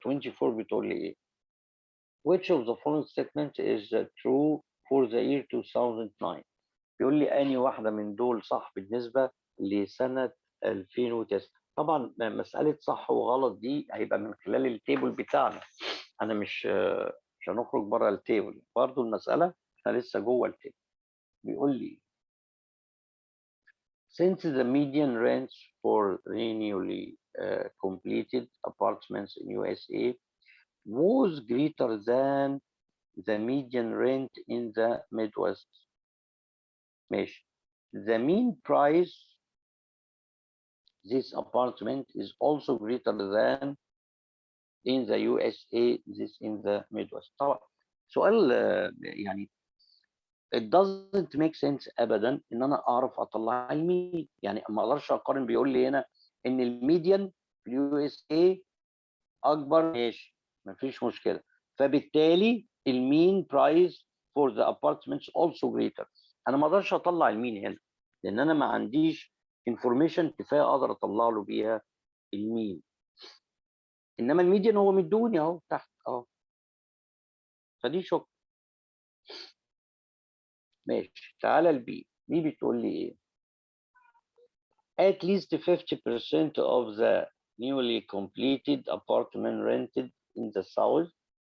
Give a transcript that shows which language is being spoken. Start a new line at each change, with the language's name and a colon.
Arabic: 24 بتقول لي ايه؟
English: Which of the following statement is true for the year 2009؟
Arabic: بيقول لي أنهي واحدة من دول صح بالنسبة لسنة 2009. طبعا مسألة صح وغلط دي هيبقى من خلال التيبل بتاعنا، أنا مش هنخرج بره التيبل، برضو المسألة احنا لسه جوه التيبل. بيقول لي
English: since the median rents for newly completed apartments in USA was greater than the median rent in the Midwest.
Arabic: ماشي.
English: The mean price this apartment is also greater than in the USA this in the Midwest.
Arabic: طبعا سؤال يعني
English: it doesn't make sense
Arabic: ابدا ان انا اعرف اطلع المين، يعني ما اقدرش اقارن. بيقول لي هنا ان الميديان في اليو اس اي اكبر، ماشي مفيش مشكله، فبالتالي المين برايس
English: for the apartments also greater.
Arabic: انا ما اقدرش اطلع المين هنا لان انا ما عنديش انفورميشن كفايه اقدر اطلع له بيها المين، انما الميديان هو مدوني اهو تحت اهو، فدي شك. ماشي، تعالى البي. بي بتقول لي ايه؟
English: at least 50% of the newly completed apartment rented in the south.